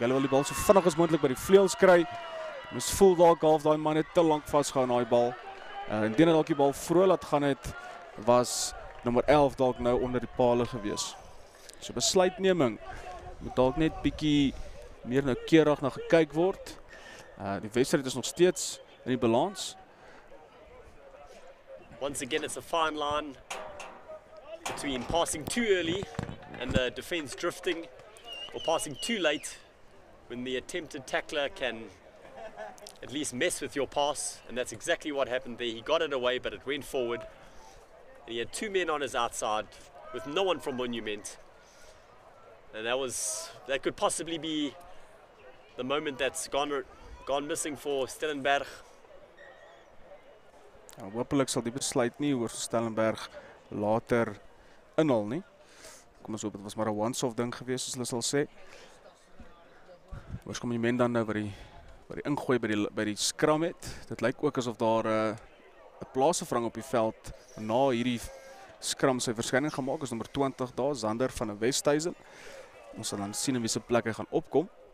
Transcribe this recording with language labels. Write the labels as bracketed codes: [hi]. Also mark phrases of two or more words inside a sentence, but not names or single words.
[af] Hulle wil die bal so vinnig as moontlik by die vleuels kry. Mens voel dalk half daai manne te lank vasgehou aan daai bal. Indien hulle dalk die bal vroeg laat gaan het, was nommer 11 dalk nou onder die pale gewees. So besluitneming moet dalk net bietjie meer noukeurig na gekyk word. Die wedstryd is nog steeds in die balans. [en] Once again, it's a fine line between passing too early and the defense drifting, or passing too late when the attempted tackler can at least mess with your pass, and that's exactly what happened there. He got it away, but it went forward. And he had 2 men on his outside with no one from Monument. And that could possibly be the moment that's gone missing for Stellenberg. [af] Ja, hopelik sal die besluit nie oor Stellenberg later inhaal nie. Kom ons hoop dit was maar 'n once-off ding gewees, soos hulle sal sê. Hoërskool Monument dan nou wat die ingooi by die skram het. Dit lyk ook asof daar 'n plaasvervang op die veld na hierdie skram sy verskyning gemaak is, nommer 20 daar, Zander van 'n Westhuizen. Ons sal dan sien in wie se plek hy gaan opkom.